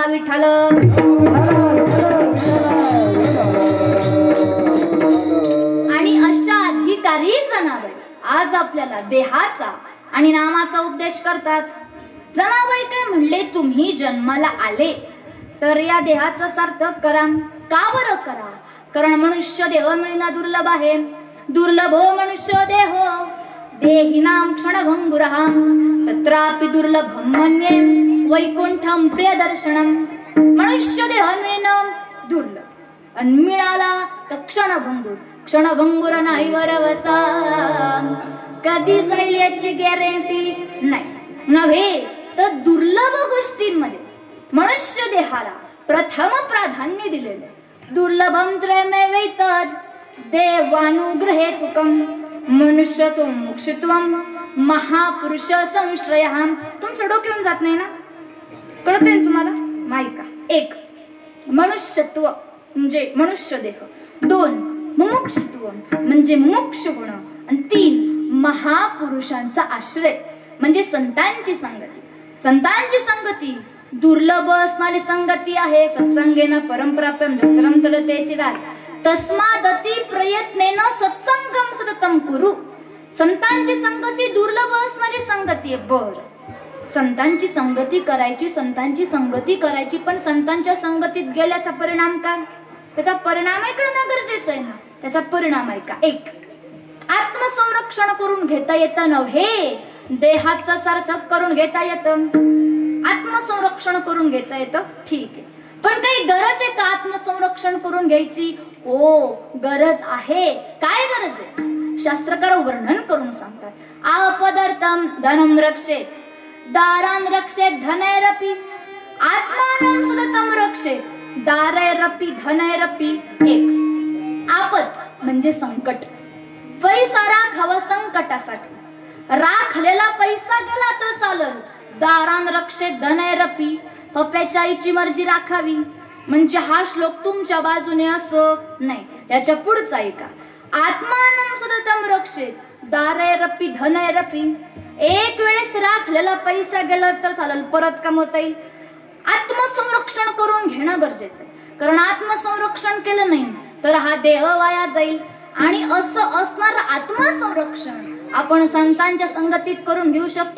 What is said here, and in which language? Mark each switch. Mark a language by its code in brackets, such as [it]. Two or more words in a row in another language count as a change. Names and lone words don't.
[mr] विठ्ठल आणि अशा अधिकारी जनाबाई आज आपल्याला देहाचा आणि नामाचा उपदेश करतात. जनाबाई काय म्हणले, तुम्ही जन्माला आले तर या देहाचा सार्थक करा. का बरं करा? कारण मनुष्य देह मिळणं दुर्लभ आहे. [sa] दुर्लभो मनुष्य देहो देहिनां क्षणभंगुरहां तत्रापि दुर्लभं मन्ये वैकुंठं प्रियदर्शनम. [mr] मनुष्य देह मिळणं दुर्लभ आणि मिळाला तर क्षणभंगूर. क्षणभंगूर नाही वरवसा, कधी जाईल याची गॅरंटी नाही. नव्हे तर दुर्लभ गोष्टींमध्ये मनुष्य देहाला प्रथम प्राधान्य दिलेले. [sa] दुर्लभम त्रयमेवैतद देवानुग्रहेतुकम मनुष्यत्वं मुक्षत्वं महापुरुष संश्रयः. [mr] तुमचं डोकं येऊन जात नाही ना? कळतंय ना तुम्हाला? माहिती का? एक मनुष्यत्व म्हणजे मनुष्य देह, दोन मुमुक्षत्व म्हणजे मुमुक्ष होणं, आणि तीन महापुरुषांचा आश्रय म्हणजे संतांची संगती. संतांची संगती दुर्लभ असणारी संगती आहे. [sa] सत्संगेन परमप्राप्यम दुस्तरम तरतेची रात तस्मादती प्रयत्नेन सत्संगम सततम कुरु. [mr] संतांची संगती दुर्लभ असणारी संगती आहे. बर, संतांची संगती करायची, संतांची संगती करायची, पण संतांच्या संगतीत गेल्याचा परिणाम काय? त्याचा परिणाम ऐकणं गरजेचं आहे ना. त्याचा परिणाम आहे का? एक, आत्मसंरक्षण करून घेता येतं नव्हे, देहाचं सार्थक करून घेता येतं. आत्मसंरक्षण करून घेता येतं, ठीक आहे, पण काही गरज आहे का आत्मसंरक्षण करून घ्यायची? हो, गरज आहे. काय गरज आहे? शास्त्रकार वर्णन करून सांगतात. [sa] अपदार्थम धनम रक्षेत, दारान रक्षेत धनैरपि, आत्मानं सततम रक्षेत, दारैरपि धनैरपि. [mr] एक, आपत म्हणजे संकट. पैसा राखावा संकटासाठी. राखलेला पैसा गेला तर चालल. [sa] दारान रक्षेत धनैरपि, [mr] पप्प्याच्या आईची मर्जी राखावी म्हणजे हा श्लोक तुमच्या बाजूने असं नाही. याच्या पुढचा आहे का? [sa] आत्मानं सततम रक्षेत, दारैरपि धनैरपि. [mr] एक वेळेस राखलेला पैसा गेला तर चालेल, परत कमवता येईल. आत्मसंरक्षण करून घेणं गरजेचं आहे, कारण आत्मसंरक्षण केलं नाही तर हा देह वाया जाईल. आणि असं असणार आत्मसंरक्षण आपण संतांच्या संगतीत करून घेऊ शकतो.